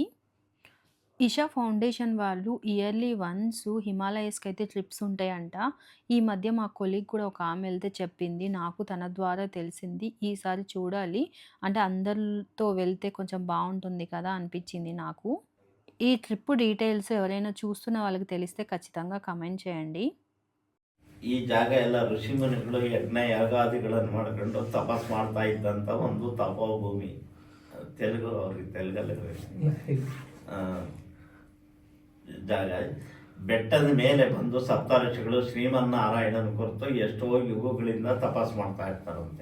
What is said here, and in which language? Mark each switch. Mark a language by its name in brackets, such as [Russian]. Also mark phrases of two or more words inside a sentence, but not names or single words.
[Telugu] ఇషా ఫౌండేషన్ వాళ్ళు [English] yearly once [Telugu] హిమాలయస్‌కైతే ట్రిప్స్ ఉంటాయంట. ఈ మధ్య మా కొలీగ్ కూడా ఒక ఆమె ఎళ్తే చెప్పింది. నాకు తన ద్వారా తెలిసింది. ఈసారి చూడాలి. అంటే అందరితో వెళ్తే కొంచెం బావుంటుంది కదా! అనిపిచ్చింది నాకు. ఈ [English] trip details [Telugu] ఎవరైనా చూస్తున్న వాళ్ళకి తెలిస్తే ఖచ్చితంగా కమెంట్ చేయండి. [Kannada] ಈ ಜಾಗ ಎಲ್ಲ ಋಷಿಮುನಿಗಳು ಯಜ್ಞ ಯಾಗಾದಿಗಳನ್ನು ಮಾಡ್ಕೊಂಡು ತಪಸ್ ಮಾಡ್ತಾ ಇದ್ದಂಥ ಒಂದು ತಪೋಭೂಮಿ. ತೆಲುಗು ಅವ್ರಿಗೆ ತೆಲುಗಲ್ಲಿ ಆ, ಜಾಗ. ಬೆಟ್ಟದ ಮೇಲೆ ಬಂದು ಸಪ್ತಋಷಿಗಳು ಶ್ರೀಮನ್ನಾರಾಯಣನ ಕುರಿತು ಎಷ್ಟೋ ಯುಗಗಳಿಂದ ತಪಸ್ ಮಾಡ್ತಾ ಇರ್ತಾರಂತೆ.